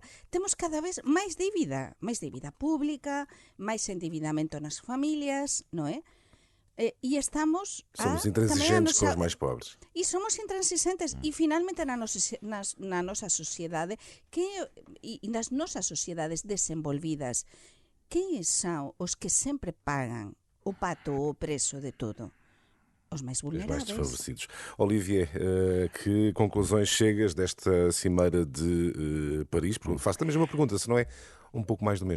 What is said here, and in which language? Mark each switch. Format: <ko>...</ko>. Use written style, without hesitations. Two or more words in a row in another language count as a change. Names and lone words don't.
<gl>Temos cada vez máis dívida pública, máis endividamento nas familias, non é? E estamos</gl> <pt>somos intransigentes com os mais pobres.</pt> <gl>E somos intransigentes e finalmente na nosa sociedade e nas nosas sociedades desenvolvidas,</gl> <pt>quem são os que sempre pagam o pato ou o preço de tudo? Os mais vulneráveis. Os mais desfavorecidos. Olivier, que conclusões chegas desta cimeira de Paris? Faço-te a mesma pergunta, se não é um pouco mais do mesmo.</pt>